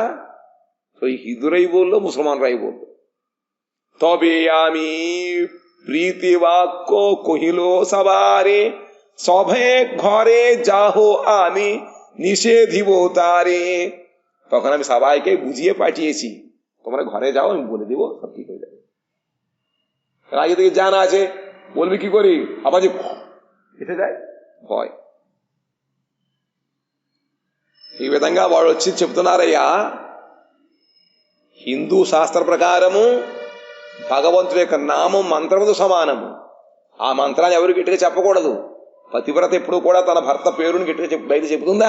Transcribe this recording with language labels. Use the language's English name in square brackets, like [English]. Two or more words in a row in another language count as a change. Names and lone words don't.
[Bangla] ওই হিন্দুরাই বললো, মুসলমানরাই বললো। তবে আমি প্রীতি বাক্য কহিল সবারে, সবে ঘরে যাহো আমি নিষেধিব তারে। তখন আমি সবাইকে বুঝিয়ে পাঠিয়েছি, তোমরা ঘরে যাও, আমি বলে দিব, সব ঠিক হয়ে যাবে। আগে থেকে জানা আছে, বলবি কি করি, আবার যে এসে যায় ভয়। [Telugu] ఈ విధంగా వాడు వచ్చి చెప్తున్నారయ్యా, హిందూ శాస్త్ర ప్రకారము భగవంతుడి యొక్క నామం మంత్రముతో సమానము. ఆ మంత్రాన్ని ఎవరు గట్టిగా చెప్పకూడదు. పతివ్రత ఎప్పుడు కూడా తన భర్త పేరుని గట్టిగా బయట చెబుతుందా?